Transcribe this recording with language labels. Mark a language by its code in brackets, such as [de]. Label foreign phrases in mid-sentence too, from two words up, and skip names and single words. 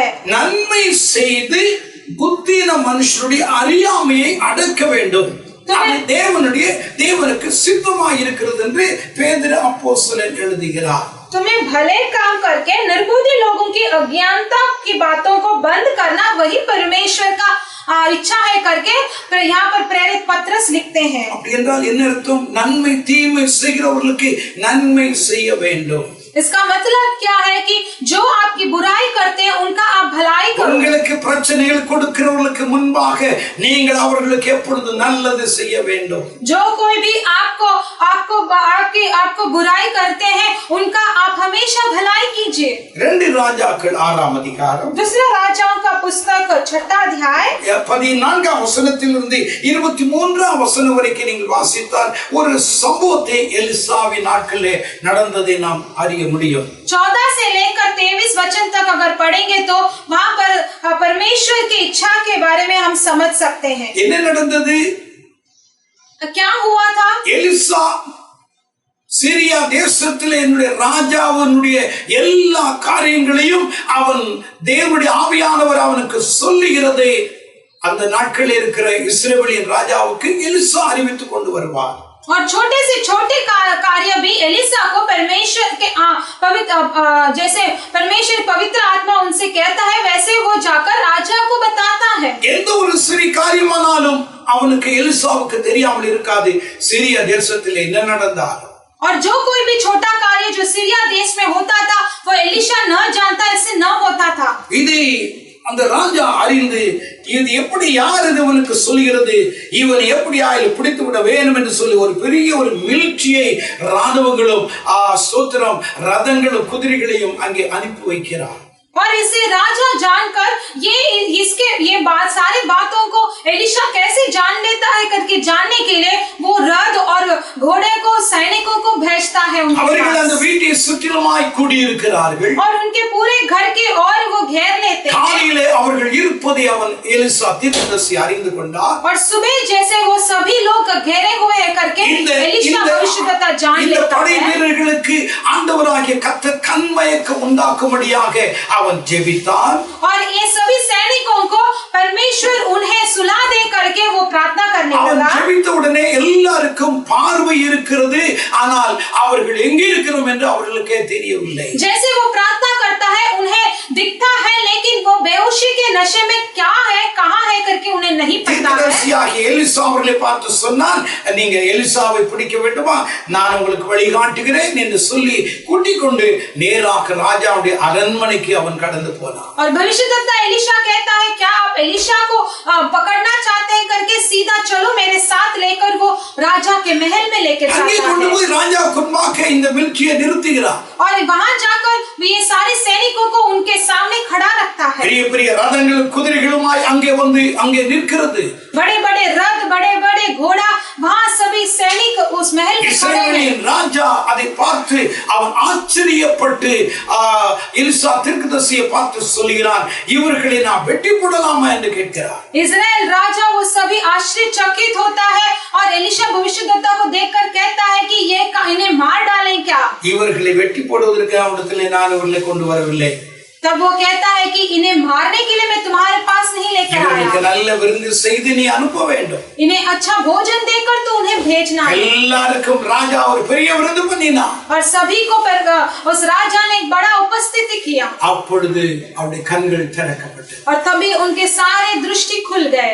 [ta] நன்மை செய்து புத்தியின மனுஷருடைய அறியாமையை அடக்க வேண்டும், அது தேவனுக்கு சித்தமாக இருக்கிறது என்று பேதுரு அப்போஸ்தலன் எழுதுகிறார். [hi] तुम्हें भले काम करके निर्बुद्धि लोगों की अज्ञानता की बातों को बंद करना, वही परमेश्वर का इच्छा है करके यहाँ पर प्रेरित पत्रस लिखते हैं. [ta] அப்படி என்றால் என்ன அர்த்தம்? நன்மை தீமை செய்கிறவர்களுக்கு நன்மை செய்ய வேண்டும். [hi] इसका मतलब क्या है कि जो आपकी बुराई करते हैं उनका आप भलाई करो. [ta] உங்களுக்கு பிரச்சனைகள் கொடுக்கிறவர்களுக்கு முன்பாக நீங்கள் அவர்களுக்கு எப்பொழுதும் நல்லது செய்ய வேண்டும். [hi] जो कोई भी आपको बुराई करते हैं उनका आप हमेशा भलाई कीजिए. [ta] 2 ராஜாக்கள் 6ஆம் அதிகாரம் [hi] 2 राजाओं का पुस्तक 6 अध्याय [ta] 14ஆம் வசனத்திலிருந்து 23ஆம் வசனம் வரைக்கும் நீங்கள் வாசித்தால் ஒரு சம்பவத்தை எலிசாவின் நாட்களிலே நடந்ததை நாம் அறிய முடியும். [hi] 14 से लेकर 23 वचन तक अगर पढ़ेंगे तो वहां पर परमेश्वर की इच्छा के बारे में हम समझ सकते हैं. [ta] என்ன நடந்தது? [hi] क्या हुआ था? [ta] எலிசா சிரியா தேசத்திலே என்னுடைய ராஜாவினுடைய எல்லா காரியங்களையும் அவன் தேவனுடைய ஆவியானவர் அவனுக்கு சொல்லுகிறதை அந்த நாட்களில் இருக்கிற இஸ்ரவேலின் ராஜாவுக்கு எலிசா அறிவித்துக் கொண்டு வருவார். [hi] और छोटे से छोटे कार्य भी एलिसा को परमेश्वर के पवित्र, जैसे परमेश्वर पवित्र आत्मा उनसे कहता है, वैसे वो जाकर राजा को बताता है. [ta] எந்த ஒரு சிறிய காரியமானாலும் அவனுக்கு எலிசாவுக்கு தெரியாமல் இருக்காது சிரியா தேசத்திலே என்ன நடந்தாலும். [hi] और जो कोई भी छोटा कार्य जो सीरिया देश में होता था वो एलिशा न जानता, ऐसे न होता था. [ta] இது அந்த ராஜா அறிந்து இது எப்படி யார் இவனுக்கு சொல்கிறது, இவன் எப்படி ஆயில் பிடித்து விட வேண்டும் என்று சொல்லி ஒரு பெரிய ஒரு மிலிட்டரியை ராணுவங்களும் ஸ்தோத்திரம் ரதங்களும் குதிரைகளையும் அங்கே அனுப்பி வைக்கிறார். [hi] और इसे राजा जानकर ये सारी बातों को एलिशा कैसे जान लेता है करके जानने के लिए वो रथ और घोड़े को सैनिकों को भेजता है उनके [ta] அவர்கள் அந்த [hi] पास। [ta] வீட்டை சுற்றிலுமாய் கூடியிருக்கிறார்கள். [hi] और उनके पूरे घर के और वो घेर लेते हैं। [ta] காலையிலே அவர்கள் இருப்பதை அவன் எலிசா தீர்க்கதரிசி அறிந்து கொண்டார். [hi] और सुबह जैसे वो सभी लोग घेरे हुए हैं करके एलीशा भविष्यद्वक्ता जान [ta] இந்த [hi] लेता [ta] படை [hi] है। [ta] வீரர்களுக்கு ஆண்டவராகிய கர்த்தர் கண்மயக்கம் உண்டாக்கும்படியாக அவன் ஜெபித்தான். [hi] और ये सभी सैनिकों को परमेश्वर उन्हें सुला दे करके वो प्रार्थना करने [ta] அவன் [hi] लगा। [ta] ஜெபித்த உடனே எல்லாருக்கும் பார்வை இருக்கிறது, ஆனால் அவர்கள் எங்கே இருக்கிறோம் என்று அவர்களுக்கே தெரியவில்லை. [hi] जैसे वो प्रार्थना करता है उन्हें दिखता है, लेकिन वो बेहोशी के नशे में क्या है कहाँ है करके उन्हें नहीं पता है। [ta] தீர்க்கதரிசியாகிய எலிசா அவர்களை பார்த்து சொன்னான், நீங்க எலிசாவை பிடிக்க வேண்டுமா, நான் உங்களுக்கு வழிகாட்டுகிறேன் என்று சொல்லி கூட்டிக் கொண்டு நேராக ராஜாவுடைய அரண்மனைக்கு அவன் கடந்து போனான். [hi] और भविष्यद्वक्ता एलीशा कहता है, क्या आप एलीशा को पकड़ना चाहते हैं करके सीधा चलो मेरे साथ लेकर वो राजा के महल में लेकर [ta] அங்கே [hi] जाता [ta] கொண்டு [hi] है। [ta] போய் ராஜா குன்பாக இந்த மிலிட்டரியை நிறுத்துகிறார். [hi] और वहां जाकर ये सारे सैनिकों को उनके सामने खड़ा रखता है। [ta] பெரிய பெரிய ரதங்களும் குதிரைகளுமாய் அங்கே வந்து அங்கே நிற்கிறது. [hi] बड़े बड़े रथ, बड़े बड़े घोड़ा, वहां सभी सैनिक उस महल में खड़े हैं। [ta] இஸ்ரவேலின் ராஜா அதை பார்த்து அவன் ஆச்சரியப்பட்டு எலிசா தீர்க்கதரிசியை பார்த்து சொல்கிறான், இவர்களை நான் வெட்டி போடலாமா என்று கேட்கிறார். [hi] इजराइल राजा वो सभी आश्चर्यचकित होता है और एलीशा भविष्यद्वक्ता को देखकर कहता है कि ये इन्हें मार डालें क्या। [ta] இவர்களை வெட்டி போடுவதற்கு அவனிடத்திலே நான் இவர்களை கொண்டு வரவில்லை. [hi] तब वो कहता है कि इन्हें मारने के लिए मैं तुम्हारे पास नहीं लेकर [ta] இவர்களுக்கு [hi] आया, [ta] நல்ல விருந்து செய்து நீ அனுப்ப வேண்டும். [hi] इन्हें अच्छा भोजन देकर तो उन्हें भेजना है। [ta] எல்லாருக்கும் ராஜா ஒரு பெரிய விருந்து பண்ணினான். [hi] और सभी को उस राजा ने एक बड़ा उपस्थिति किया। [ta] அப்பொழுது அவருடைய கண்கள் திறக்கப்பட்டது. [hi] और तभी उनके सारे दृष्टि खुल गए